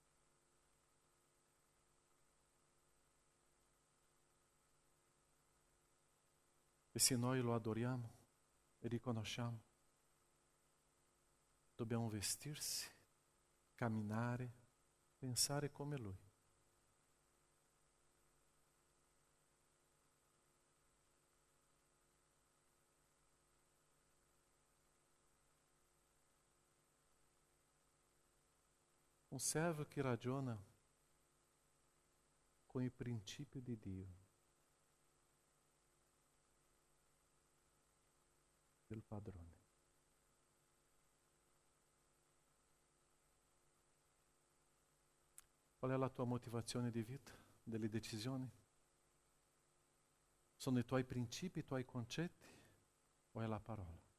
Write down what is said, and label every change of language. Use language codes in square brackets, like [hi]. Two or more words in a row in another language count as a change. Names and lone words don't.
[it] E se noi lo adoriamo e riconosciamo, dobbiamo vestirsi, camminare, pensare come Lui. [pt] Um servo que ragiona com o princípio de Dio, del padrone. [it] Qual è la tua motivazione di vita, delle decisioni? Sono i tuoi principi, i tuoi concetti o è la parola?